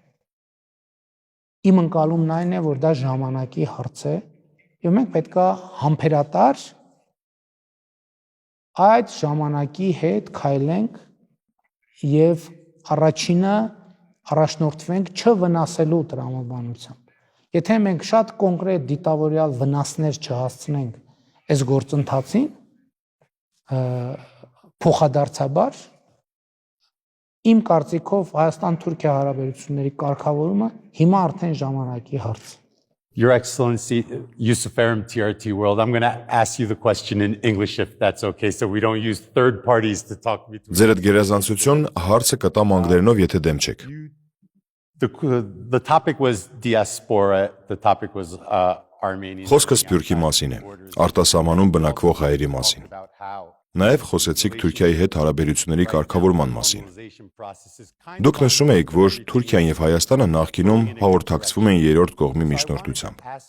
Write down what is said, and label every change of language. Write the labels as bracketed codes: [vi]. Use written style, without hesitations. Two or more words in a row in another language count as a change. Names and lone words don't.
[hy] իմ ընկալումն այն է, որ դա ժամանակի հարց է, եւ մենք պետք է համբերատար այդ ժամանակի հետ քայլենք եւ առաջինը առաջնորդվենք չվնասելու տրամաբանությամբ։ Եթե մենք շատ կոնկրետ դիտավորյալ վնասներ չհասցնենք այս գործընթացին, փոխադարձաբար իմ կարծիքով Հայաստան-Թուրքիա հարաբերությունների կարգավորումը հիմա արդեն ժամանակի հարց է։ [en] Your Excellency, Yusuf Erim, TRT World, I'm going to ask you the question in English if that's okay, so we don't use third parties to talk between. [hy] Ձեր այդ գերազանցություն հարցը կտա անգլերենով, եթե դեմ չեք։ [en] The topic was diaspora. The topic was Armenian. [hy] Խոսքը Սփյուռքի մասին է, արտասահմանում բնակվող հայերի մասին։ Նաև խոսեցիք Թուրքիայի հետ հարաբերությունների կարգավորման մասին։ Դուք նշում եք, որ Թուրքիան եւ Հայաստանը նախկինում հաղորդակցվում են երրորդ կողմի միջնորդությամբ։